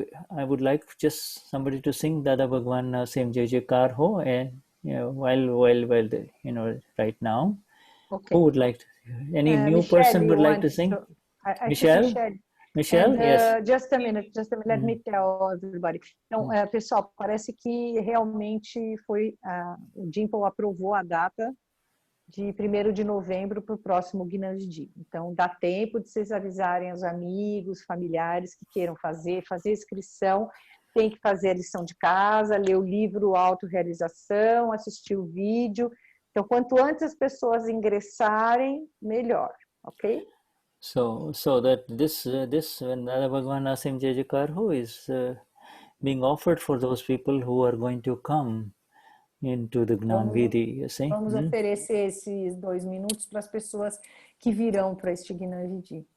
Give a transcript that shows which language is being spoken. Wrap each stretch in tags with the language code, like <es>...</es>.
<en>I would like just somebody to sing Dada Bhagwan Asim Jai Jai Ho, and while right now. Okay. Who would like to? Any new Michelle, person would like to sing? Michelle? Michelle, yes. Just a minute, let me tell everybody.</en> <pt>Então, pessoal, parece que realmente o Dimple aprovou a data de 1º de novembro para o próximo Gnani. Então, dá tempo de vocês avisarem os amigos, familiares que queiram fazer inscrição, tem que fazer a lição de casa, ler o livro Autorrealização, assistir o vídeo. Então, quanto antes as pessoas ingressarem, melhor, ok?</pt> <en>So that this Nada Bhagwan Nasim Jayakar, who is being offered for those people who are going to come into the Gnan Vidhi, you see?</en> <pt>Vamos oferecer esses 2 minutos para as pessoas que virão para este Gnan Vidhi.</pt>